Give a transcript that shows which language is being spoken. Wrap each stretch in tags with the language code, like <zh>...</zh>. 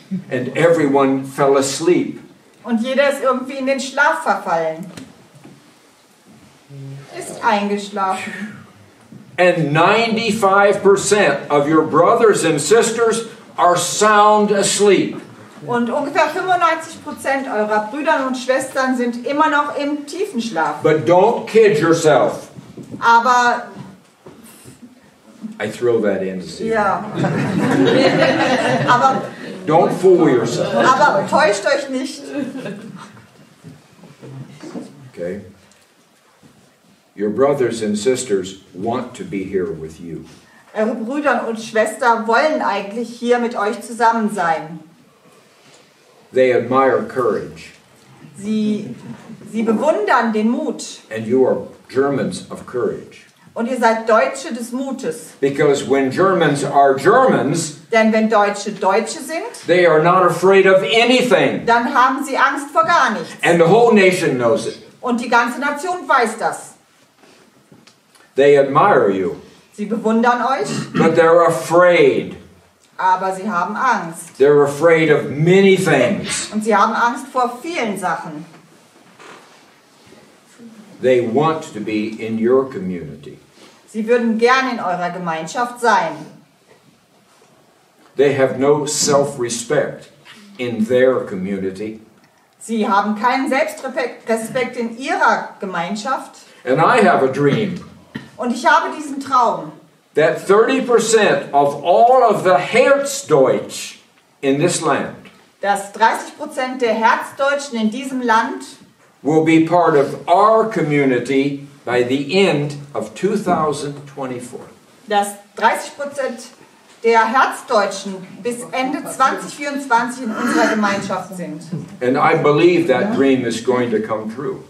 <en>And everyone fell asleep.</en> <de>Und jeder ist irgendwie in den Schlaf verfallen. Ist eingeschlafen.</de> <en>And 95% of your brothers and sisters are sound asleep.</en> <de>Und ungefähr 95% eurer Brüder und Schwestern sind immer noch im tiefen Schlaf.</de> <en>But don't kid yourself.</en> <de>Aber</de> <en>I throw that in to see.</en> <de>ja. aber</de> <en>Don't fool yourself.</en> <de>Aber täuscht euch nicht.</de> <en>Okay? Your brothers and sisters want to be here with you.</en> <de>Eure Brüder und Schwestern wollen eigentlich hier mit euch zusammen sein.</de> <en>They admire courage.</en> <de>Sie bewundern den Mut.</de> <en>And you are Germans of courage.</en> <de>Und ihr seid Deutsche des Mutes.</de> <en>Because when Germans are Germans,</en> <de>Denn wenn Deutsche Deutsche sind,</de> <en>they are not afraid of anything.</en> <de>dann haben sie Angst vor gar nichts.</de> <en>And the whole nation knows it.</en> <de>Und die ganze Nation weiß das.</de> <en>They admire you.</en> <de>Sie bewundern euch,</de> <en>But they're afraid.</en> <de>aber sie haben Angst.</de> <en>They're afraid of many things.</en> <de>Und sie haben Angst vor vielen Sachen.</de> <en>They want to be in your community.</en> <de>Sie würden gern in eurer Gemeinschaft sein.</de> <en>They have no self-respect in their community.</en> <de>Sie haben keinen Selbstrespekt in ihrer Gemeinschaft.</de> <en>And I have a dream</en> <de>Und ich habe diesen Traum,</de> <en>that 30% of all of the Herzdeutsch in this land</en> <de>dass 30% der Herzdeutschen in diesem Land</de> <en>will be part of our community by the end of 2024.</en> <de>dass 30% der Herzdeutschen bis Ende 2024 in unserer Gemeinschaft sind.</de> <en>And I believe that dream is going to come true.</en>